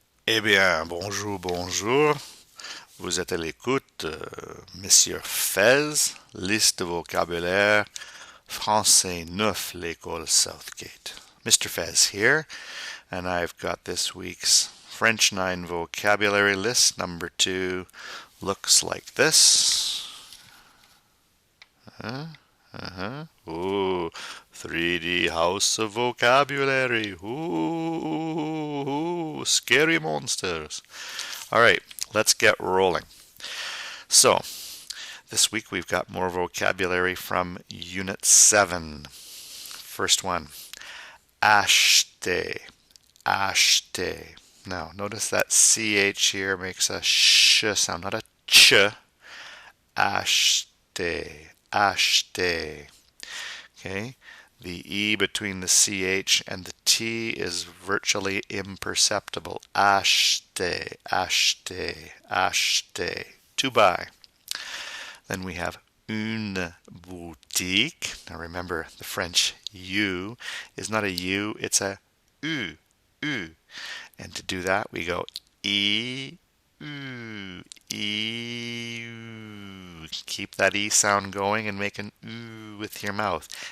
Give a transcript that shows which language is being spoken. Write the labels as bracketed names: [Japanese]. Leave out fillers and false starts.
[French] Eh bien, bonjour, bonjour. Vous êtes à l'écoute, Monsieur Fez, liste de vocabulaire, français 9, l'école Southgate. [English] Mr. Fez here, and I've got this week's French 9 vocabulary list. Number 2 looks like this. Ooh, 3D House of Vocabulary. Ooh, scary monsters. All right, let's get rolling. So, this week we've got more vocabulary from Unit 7. First one, acheter, acheter. Now, notice that CH here makes a sh sound, not a ch. Acheter, acheter. Okay, the E between the CH and the T is virtually imperceptible. Acheter, acheter, acheter. To buy. Then we have [French] une boutique. [English] Now remember, the French U is not a U, it's a U, U. And to do that, we go E, U, E, U. Keep that E sound going and make an U with your mouth.